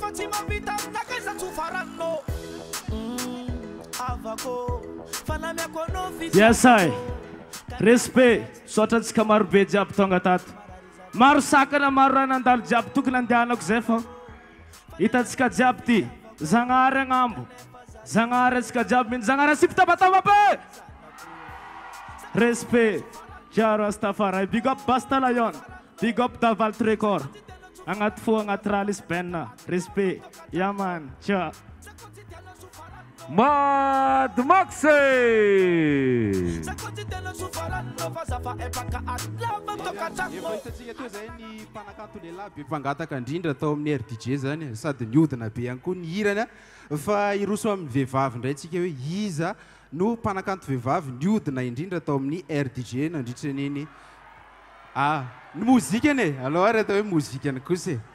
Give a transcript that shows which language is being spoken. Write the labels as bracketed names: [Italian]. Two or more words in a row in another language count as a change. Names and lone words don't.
[Malagasy] mapita nakaiza tsofaranno avako fanamiako anao Yesay, respect, sotratsika maro be jiaby tonga tato. Maro sakana maro raha nandalo jiaby tokony andehanako zay fa hitatsika jiaby ty Zagnahary agnambo, Zagnahary atsika jiaby mino Zagnahary asipitabatama be. [English] Respect, Jaro Rastafari, big up Basta Lion, big up Davalt Record. [Malagasy] Angat fo angat Ralis Benna, [English] respect, yeah man, [Malagasy] ciao. Mad Maxi! Mpanakanto lehilahy be mpangataka indrindra atao amin'ny RDJ zany sady niodina be ihany koa ny hirana fa iroso amin'ny vehivavy indray tsika hoe iza no mpanakanto vehivavy niodina indrindra atao amin'ny RDJ nandritra niny ny mozika ane alors ary atao hoe mozika any kosa